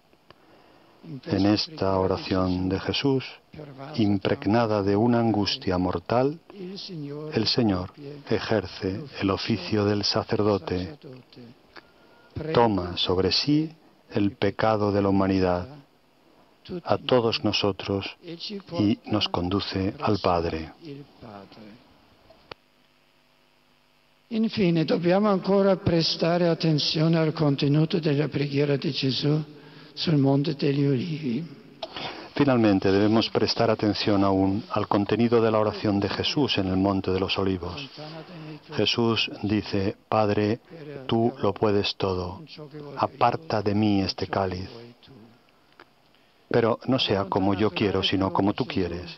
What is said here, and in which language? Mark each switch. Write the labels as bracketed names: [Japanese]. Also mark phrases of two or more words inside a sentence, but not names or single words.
[Spanish] En esta oración de Jesús, impregnada de una angustia mortal, el Señor ejerce el oficio del sacerdote, toma sobre sí el pecado de la humanidad, a todos nosotros, y nos conduce al Padre. [Italian] Infine, dobbiamo ancora prestare attenzione al contenuto della preghiera di Gesù sul Monte degli Ulivi. [Spanish] Finalmente, debemos prestar atención aún al contenido de la oración de Jesús en el Monte de los Olivos. Jesús dice: Padre, tú lo puedes todo, aparta de mí este cáliz, pero no sea como yo quiero, sino como tú quieres.